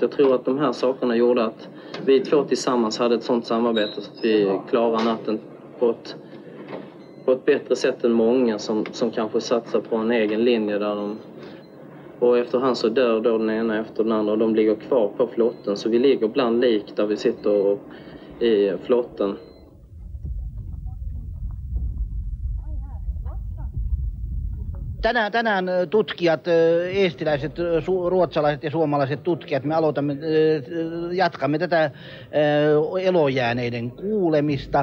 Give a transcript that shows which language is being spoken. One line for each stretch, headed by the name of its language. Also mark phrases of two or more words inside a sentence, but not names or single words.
Swedish: Jag tror att de här sakerna gjorde att vi 2 tillsammans hade ett sånt samarbete så att vi klarar natten på ett bättre sätt än många som kanske satsar på en egen linje där de... Och efterhand så dör då den ena efter den andra och de ligger kvar på flotten. Så vi ligger bland lik där vi sitter i flotten.
Finnish: Tänään tutkijat, eestiläiset, ruotsalaiset ja suomalaiset tutkijat, me jatkamme tätä elojääneiden kuulemista.